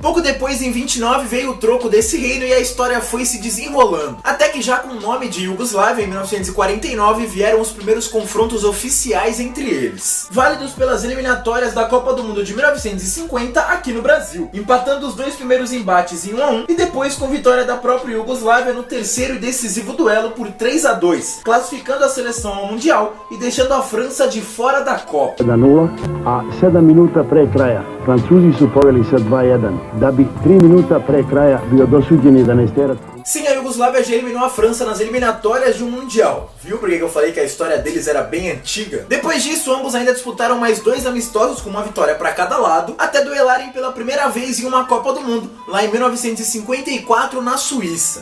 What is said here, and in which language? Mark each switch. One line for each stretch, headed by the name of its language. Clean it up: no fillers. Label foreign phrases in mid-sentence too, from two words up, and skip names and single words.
Portuguese: Pouco depois, em 29, veio o troco desse reino e a história foi se desenrolando, até que já com o nome de Iugoslávia, em 1949, vieram os primeiros confrontos oficiais entre eles, válidos pelas eliminatórias da Copa do Mundo de 1950 aqui no Brasil, empatando os 2 primeiros embates em 1-1 e depois com vitória da própria Iugoslávia no terceiro e decisivo duelo por 3-2, classificando a seleção ao Mundial e deixando a França de fora da Copa.
Serbian: 1-0, a 7 minuta pre kraja Francuzi su poveli sa 2-1, da bi 3 minuta pre kraja bio dosuđeni da ne.
Portuguese: Sim, a Iugoslávia já eliminou a França nas eliminatórias de um Mundial. Viu por que eu falei que a história deles era bem antiga? Depois disso, ambos ainda disputaram mais 2 amistosos com uma vitória para cada lado, até duelarem pela primeira vez em uma Copa do Mundo, lá em 1954 na Suíça.